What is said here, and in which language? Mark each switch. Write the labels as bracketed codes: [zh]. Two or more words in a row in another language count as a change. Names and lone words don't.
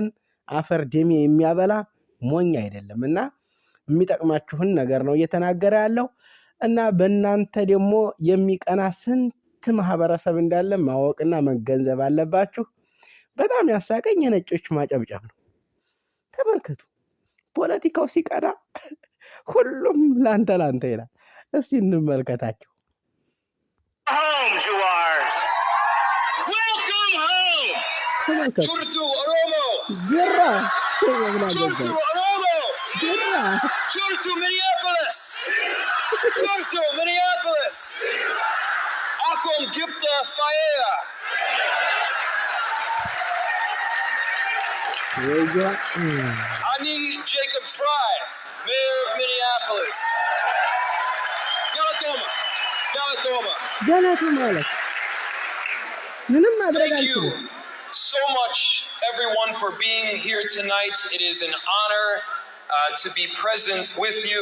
[am] አፈር ደሜ የሚያበላ ሞኝ አይደለም። እና የሚጠቅማችሁን ነገር ነው እየተናገረ ያለው። እና በእናንተ ደግሞ የሚቀና ስንት ማህበረሰብ እንዳለ ማወቅና መገንዘብ አለባችሁ። በጣም ያሳቀኝ የነጮች ማጨብጨብ ነው። ተመልከቱ፣ ፖለቲካው ሲቀዳ ሁሉም ላንተ ይላል። እስቲ እንመልከታቸው። [om] Turtu Oromo. Birra. Turtu Oromo. Birra. Turtu Minneapolis. Turtu Minneapolis. Akom Gipta Faea. [en] Ani Jacob Fry, Mayor of Minneapolis. [om] Galatooma. [en] Thank you so much, everyone, for being here tonight. It is an honor to be present with you.